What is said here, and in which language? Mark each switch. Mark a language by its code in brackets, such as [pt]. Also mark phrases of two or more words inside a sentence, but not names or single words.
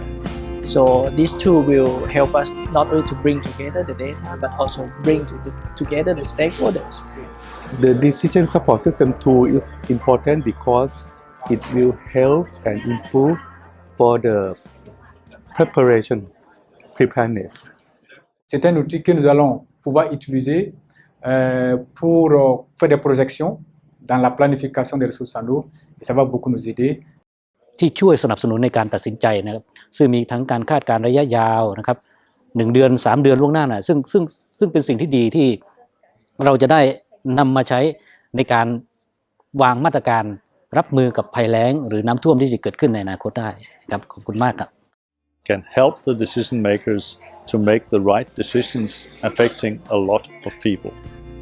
[en] So these two will help us not only to bring together the data but also bring together the stakeholders. The decision support system tool is important because it will help and improve for the preparedness. [fr] C'est un outil que nous allons pouvoir utiliser pour faire des projections dans la planification des ressources en eau, et ça va beaucoup nous aider. [th] ที่ช่วยสนับสนุนในการตัดสินใจนะครับซึ่งมีทั้งการคาดการณ์ระยะยาวนะครับ1 เดือน 3 เดือนล่วงหน้านะซึ่งเป็นสิ่งที่ดีที่เราจะได้นำมาใช้ในการวางมาตรการรับมือกับภัยแล้งหรือน้ำท่วมที่จะเกิดขึ้นในอนาคตได้ครับขอบคุณมากครับ [en] Can help the decision makers to make the right decisions affecting a lot of people.